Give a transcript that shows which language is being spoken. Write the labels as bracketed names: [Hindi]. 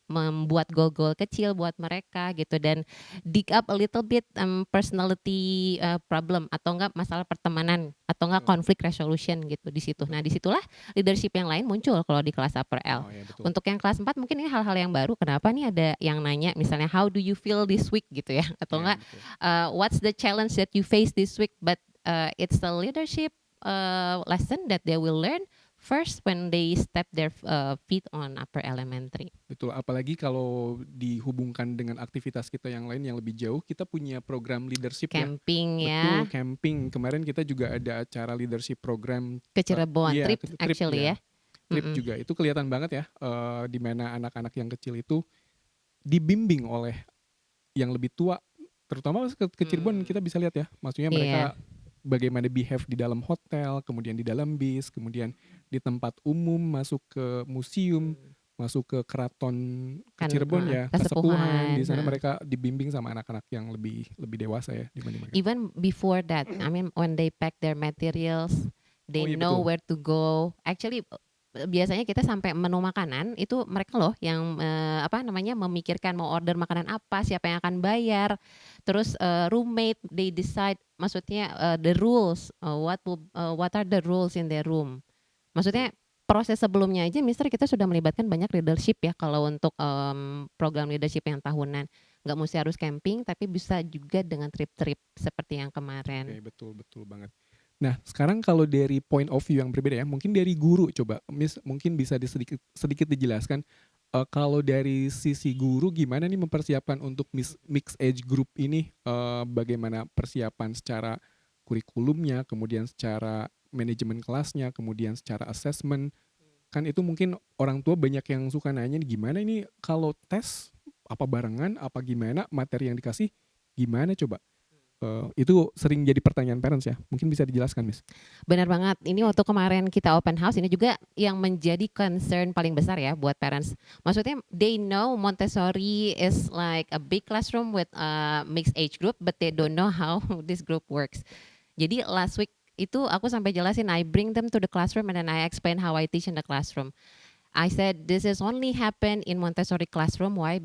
[Indonesian] membuat goal-goal kecil buat mereka gitu dan [English] dig up a little bit, [Indonesian] personality, problem atau enggak masalah pertemanan atau enggak Oh, conflict resolution gitu di situ. betul. Nah, di situlah leadership yang lain muncul kalau di kelas upper L. Oh ya betul. Untuk yang kelas 4 mungkin ini hal-hal yang baru, kenapa nih ada yang nanya misalnya, [English] "How do you feel this week?" [Indonesian] gitu ya, atau Iya enggak, betul. [English] "What's the challenge that you face this week?" But, it's the leadership, lesson that they will learn first when they step their, feet on upper elementary. [Indonesian] Betul, apalagi kalau dihubungkan dengan aktivitas kita yang lain yang lebih jauh, kita punya program leadership ya. [English] Camping [Indonesian] Betul, ya, camping. Kemarin kita juga ada acara leadership program, ke Cirebon, iya [English] trip trip actually [Indonesian] ya, [English] trip mhm, [Indonesian] juga. Itu kelihatan banget ya, di mana anak-anak yang kecil itu dibimbing oleh yang lebih tua, terutama ke Cirebon kita mmm, bisa lihat ya, maksudnya iya, mereka bagaimana behave di dalam hotel, kemudian di dalam bis, kemudian di tempat umum, masuk ke museum, mmm, masuk ke keraton ke kan Cirebon heeh, ya, Kasepuhan, kesepuhan, di sana mereka dibimbing sama anak-anak yang lebih lebih dewasa ya dibanding mereka. [English] Even before that, I mean when they pack their materials, Oh they [Indonesian] iya [English] know where to go. [Indonesian] Actually, biasanya kita sampai menu makanan itu mereka loh yang, apa namanya, memikirkan mau order makanan apa, siapa yang akan bayar. Terus, [English] roommate they decide [Indonesian] maksudnya, [English] the rules, what are the rules in their room. [Indonesian] betul. Maksudnya proses sebelumnya aja mister kita sudah melibatkan banyak leadership ya kalau untuk, program leadership yang tahunan. Nggak musti harus camping, tapi bisa juga dengan trip-trip seperti yang Oke, kemarin. betul betul banget. Nah, sekarang kalau dari [English] point of view [Indonesian] yang berbeda ya, mungkin dari guru coba, mungkin bisa sedikit sedikit dijelaskan, kalau dari sisi guru gimana nih mempersiapkan untuk [English] mix age group [Indonesian] ini, bagaimana persiapan secara kurikulumnya, kemudian secara manajemen kelasnya, kemudian secara assessment, kan itu mungkin orang tua banyak yang suka nanya nih, "Gimana ini kalau tes, apa barengan, apa gimana, materi yang dikasih gimana coba?" Itu sering jadi pertanyaan parents ya, mungkin bisa dijelaskan, Miss? Benar banget, ini waktu kemarin kita [English] open house [Indonesian] ini juga yang menjadi concern paling besar ya buat parents. Maksudnya [English] they know Montessori is like a big classroom with a mixed age group, but they don't know how this group works. [Indonesian] Jadi [English] last week [Indonesian] itu aku sampai jelasin, [English] I bring them to the classroom and then I explain how I teach in the classroom. I said this is only happen in Montessori classroom. Why?